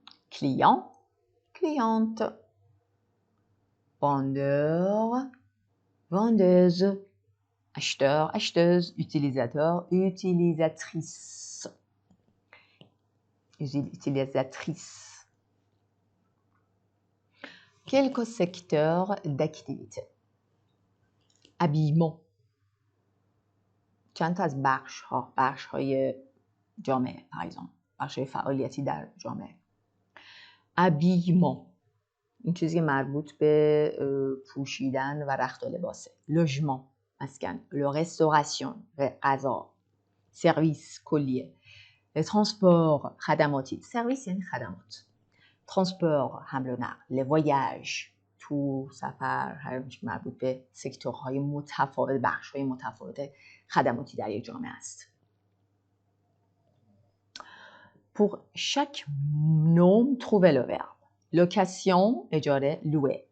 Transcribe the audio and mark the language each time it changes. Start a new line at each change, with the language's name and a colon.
French: Client, cliente. Vendeur, vendeuse. Acheteur, acheteuse. Utilisateur, utilisatrice. Utilisatrice. Quelques secteurs d'activité. Habillement.
Persian: چند تا از بخش‌های جامعه
French: par exemple
Persian: بخش‌های فعالیتی در جامعه. habillement این چیزی که مربوط به پوشیدن و رخت و لباسه.
French: logement
Persian: مسکن.
French: le restauration
Persian: غذا.
French: service
Persian: کلیه.
French: le transport
Persian: خدماتی. service یعنی خدمات. transport حمل و نقل. les voyages تو سفر هر مربوط به سکتورهای متفاوت بخش‌های متفاوت خدماتی در یک جامعه است.
French: Pour chaque nom, trouvez le verbe. Location,
Persian: اجاره,
French: louer.